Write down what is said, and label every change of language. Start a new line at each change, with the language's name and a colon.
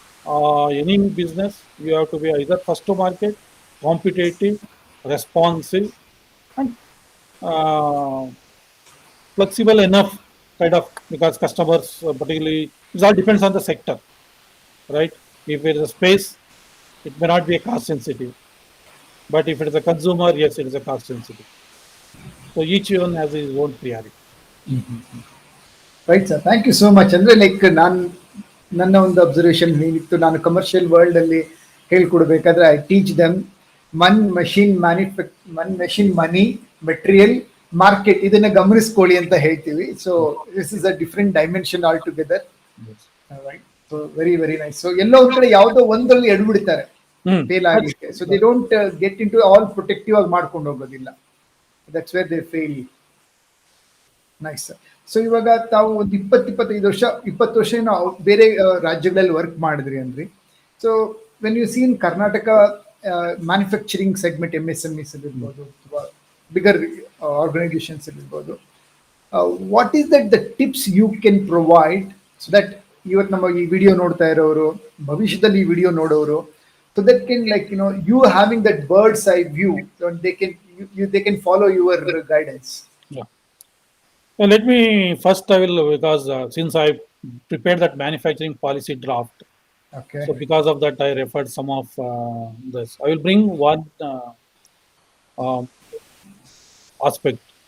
English: any business, you have to be either first to market, competitive, responsive, and uh, flexible enough, kind of, because customers, particularly, it all depends on the sector, right? If it is a space, it may not be a cost sensitive, but if it is a consumer, yes, it is a cost sensitive. So each one has his own priority. Right sir, thank you so much.
Kannada: ಅಂದರೆ like ನನ್ನ ಒಂದು observation ಏನಿತ್ತು, ನಾನು commercial ವರ್ಲ್ಡಲ್ಲಿ ಹೇಳ್ಕೊಡ್ಬೇಕಾದ್ರೆ
English: I teach them man machine money material market,
Kannada: ಇದನ್ನು ಗಮನಿಸ್ಕೊಳ್ಳಿ ಅಂತ ಹೇಳ್ತೀವಿ.
English: So this is a different dimension all together. Yes. Right. So very very nice.
Kannada: So ಎಲ್ಲೋ ಒಂದು ಕಡೆ ಯಾವುದೋ ಒಂದರಲ್ಲಿ ಎಡ್ಬಿಡ್ತಾರೆ ಫೇಲ್ ಆಗಲಿಕ್ಕೆ.
English: so they don't get in to all protective
Kannada: ಆಗಿ ಮಾಡ್ಕೊಂಡು ಹೋಗೋದಿಲ್ಲ.
English: That's where they fail. Nice sir.
Kannada: So ಇವಾಗ ತಾವು ಒಂದು 20 ವರ್ಷ ನಾವು ಬೇರೆ ರಾಜ್ಯಗಳಲ್ಲಿ ವರ್ಕ್ ಮಾಡಿದ್ರಿ ಅಂದ್ರಿ.
English: so when you seen Karnataka manufacturing segment, MSMEs
Kannada: ಇರ್ಬೋದು ಅಥವಾ
English: bigger organisations ಇರ್ಬೋದು, what is that the tips you can provide so that
Kannada: ಇವತ್ತು ನಮ್ಮ ಈ ವಿಡಿಯೋ ನೋಡ್ತಾ ಇರೋರು, ಭವಿಷ್ಯದಲ್ಲಿ ಈ ವಿಡಿಯೋ ನೋಡೋರು,
English: So that can like you having that bird's eye view, they can follow your guidance. Yeah. So let me first, I will, because since I prepared that manufacturing policy draft, Okay. so because of that, I referred some of this. I will bring one uh, aspect.